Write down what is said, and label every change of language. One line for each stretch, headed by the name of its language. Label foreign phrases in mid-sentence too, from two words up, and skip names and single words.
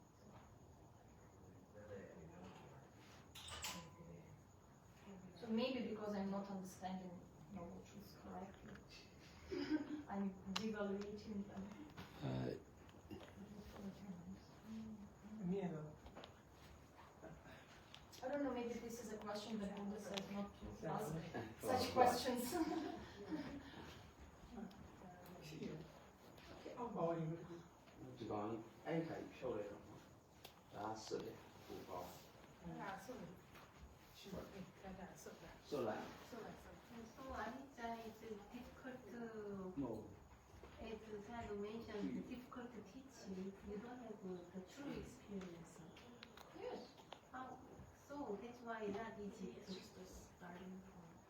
English: So maybe because I'm not understanding Noble Truths correctly, I'm devaluating them. I don't know, maybe this is a question that Buddha says not to ask such questions.
Burmese: ဒီကောင်အဲ့ခိုင်ဖြုတ်လိုက်တော့ဒါဆွတ်တယ်ပူပေါင်းဆွတ်လိုက်
English: So Anicca is difficult to,
Burmese: မဟုတ်
English: as Sadhu mentioned, difficult to teach you. You don't have the true experience. Yes. So that's why not easy to starting from.